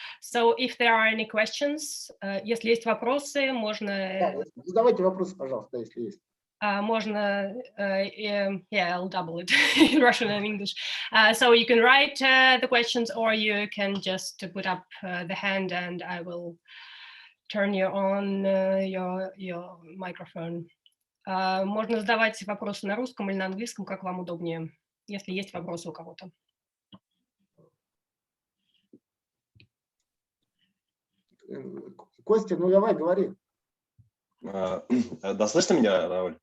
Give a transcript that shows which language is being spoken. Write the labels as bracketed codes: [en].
[en] So if there are any questions, [ru] если есть вопросы, можно... Да, задавайте вопросы, пожалуйста, если есть. [en] можно, yeah, I'll double it in Russian and English. So you can write the questions, or you can just put up the hand, and I will turn you on your microphone. [ru] Можно задавать вопросы на русском или на английском, как вам удобнее, если есть вопросы у кого-то. Костя, ну давай, говори. Да, слышно меня, Рауль?